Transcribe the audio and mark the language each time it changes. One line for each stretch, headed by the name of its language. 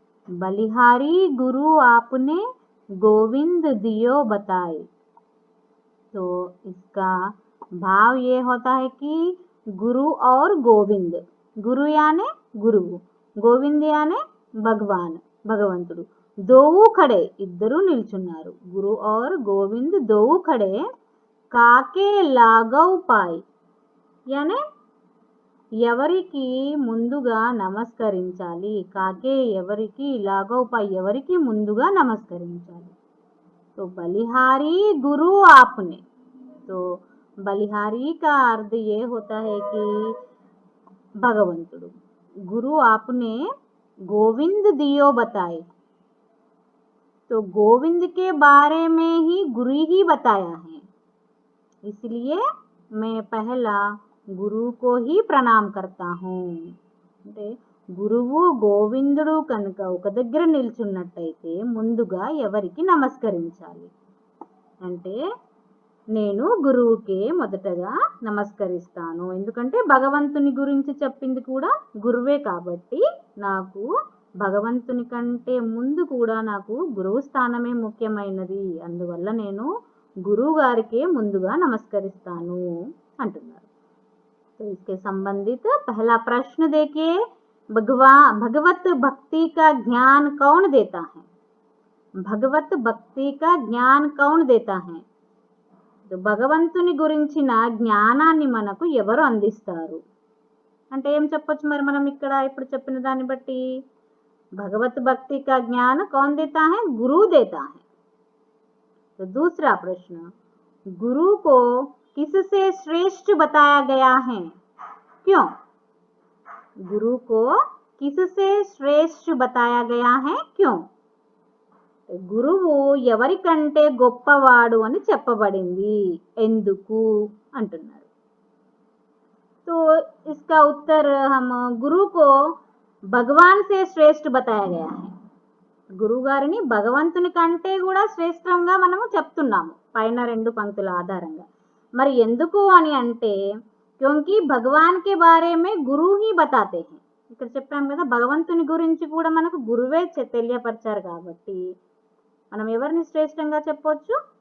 Hindi: बलिहारी गुरु आपने, गोविंद दियो बताए। तो इसका भाव ये होता है कि गुरु और गोविंद, गुरु यानी गुरु, गोविंद यानी भगवान, భగవంతుడు। దోవు ఖడే,
Telugu: ఇద్దరు నిల్చున్నారు।
Hindi: గురు और गोविंद దోవు ఖడే, కాకే లాగవ్ పాయ్ यानी
Telugu: ఎవరికి ముందుగా నమస్కరించాలి। కాకే ఎవరికి, లాగవ్ పాయ్ ఎవరికి ముందుగా నమస్కరించాలి।
Hindi: तो बलिहारी गुरु आपने, तो बलिहारी का अर्थ ये होता है कि भगवंतुడు। गुरु आपने गोविंद दियो बताए, तो गोविंद के बारे में ही गुरु ही बताया है, इसलिए मैं पहला गुरु को ही प्रणाम करता हूँ।
Telugu: అంటే గురువు గోవిందుడు కనుక ఒక దగ్గర నిల్చున్నట్టయితే ముందుగా ఎవరికి నమస్కరించాలి అంటే నేను గురువుకే మొదటగా నమస్కరిస్తాను। ఎందుకంటే భగవంతుని గురించి చెప్పింది కూడా గురువే కాబట్టి నాకు భగవంతుని కంటే ముందు కూడా నాకు గురువు స్థానమే ముఖ్యమైనది। అందువల్ల నేను గురువు గారికే ముందుగా నమస్కరిస్తాను అంటున్నారు।
Hindi: तो इसके संबंधित पहला प्रश्न देखिए, भगवत भक्ति का ज्ञान कौन देता है? भगवत भक्ति का ज्ञान कौन देता है?
Telugu: तो భగవంతుని గురించిన జ్ఞానాన్ని మనకు ఎవరు అందిస్తారు అంటే ఏం చెప్పొచ్చు మరి మనం ఇక్కడ ఇప్పుడు చెప్పిన దాన్ని బట్టి?
Hindi: भगवत भक्ति का ज्ञान कौन देता है? गुरु देता है। तो दूसरा प्रश्न, गुरु को किससे श्रेष्ठ बताया गया है? क्यों? गुरु को किससे श्रेष्ठ बताया गया है? क्यों?
Telugu: గురువు ఎవరికంటే గొప్పవాడు అని చెప్పబడింది, ఎందుకు అంటున్నారు।
Hindi: तो इसका उत्तर हम गुरु को भगवान से श्रेष्ठ बताया गया है।
Telugu: గురువు గారిని భగవంతుని కంటే కూడా శ్రేష్టంగా మనము చెప్తున్నాము పైన రెండు పంక్తుల ఆధారంగా। మరి ఎందుకు అని అంటే
Hindi: क्योंकि भगवान के बारे में गुरु ही बताते हैं।
Telugu: ఇక్కడ చెప్పాం కదా, భగవంతుని గురించి కూడా మనకు గురువే తెలియపరిచారు కాబట్టి మనం ఎవరిని శ్రేష్టంగా చెప్పవచ్చు?